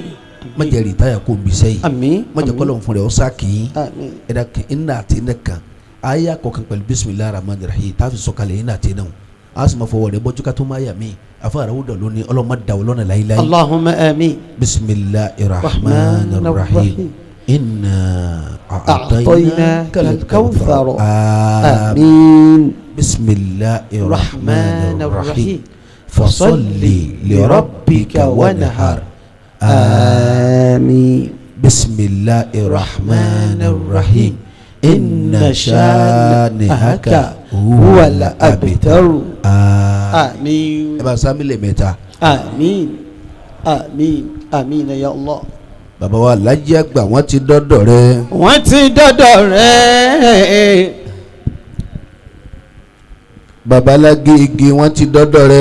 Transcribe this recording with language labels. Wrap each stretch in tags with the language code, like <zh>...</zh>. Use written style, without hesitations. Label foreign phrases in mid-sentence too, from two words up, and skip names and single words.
<yo>mọ̀jẹ̀ rìtáyà kó n bí sẹ́yìn àmín mọ̀jẹ̀ kọ́lọ́run fún rẹ̀ ọ́ sáà kì í àmín ẹ̀dá kan iná àti iná kan aya kọ̀ọ̀kan pẹ̀lú</yo> <ar>بسم الله الرحمن الرحيم</ar> <yo>tá a fi sọ̀kalẹ̀ iná àti iná a sì máa fọwọ́ rẹ̀ bọ́jú ká tó máa yà mí afa arawuda lónìí ọlọ́mọ dàwọ́ lọ́nà láyéláyé.</yo> <ar>اللهم آمين. بسم الله الرحمن الرحيم إنا أعطيناك الكوثر آمين. بسم الله الرحمن الرحيم فصل لربك وانحر àmín. بسم الله الرحمن الرحيم. إن شانئك هو الأبتر آمين.</ar> <yo>ẹ bá sá mílẹ̀ mẹ́ta. àmín àmín àmín ya Allah. bàbá wa Alhaji Àgbà wọ́n ti dọ́dọ̀ rẹ. wọ́n ti dọ́dọ̀ rẹ. bàbá Lágége wọ́n ti dọ́dọ̀ rẹ.</yo>